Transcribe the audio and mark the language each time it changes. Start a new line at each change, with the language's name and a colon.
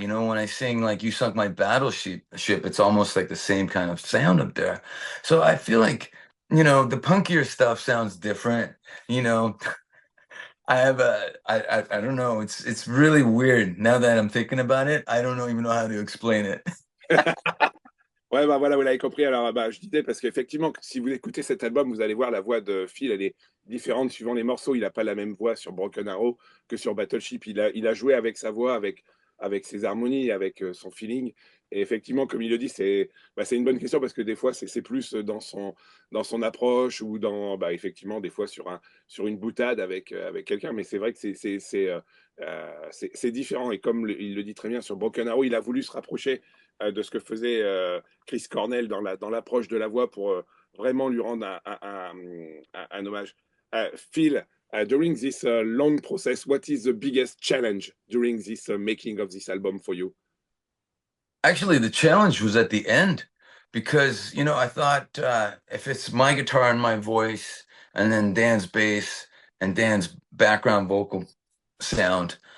English: When I sing like You Sunk My Battleship, it's almost like the same kind of sound up there. So I feel like, the punkier stuff sounds different. I don't know. It's really weird now that I'm thinking about it. I don't even know how to explain it.
French: Ouais, voilà, vous l'avez compris. Alors, je disais parce qu'effectivement, si vous écoutez cet album, vous allez voir la voix de Phil, elle est différente suivant les morceaux. Il n'a pas la même voix sur Broken Arrow que sur Battleship. Il a joué avec sa voix, avec ses harmonies, avec son feeling. Et effectivement, comme il le dit, c'est une bonne question parce que des fois, c'est plus dans son approche ou effectivement, des fois sur une boutade avec quelqu'un. Mais c'est vrai que c'est différent. Et comme il le dit très bien sur Broken Arrow, il a voulu se rapprocher de ce que faisait Chris Cornell dans l'approche de la voix pour vraiment lui rendre un hommage.
English: Phil, during this long process, what is the biggest challenge during this making of this album for you? Actually, the challenge was at the end, because, I thought, if it's my guitar and my voice, and then Dan's bass and Dan's background vocal sound,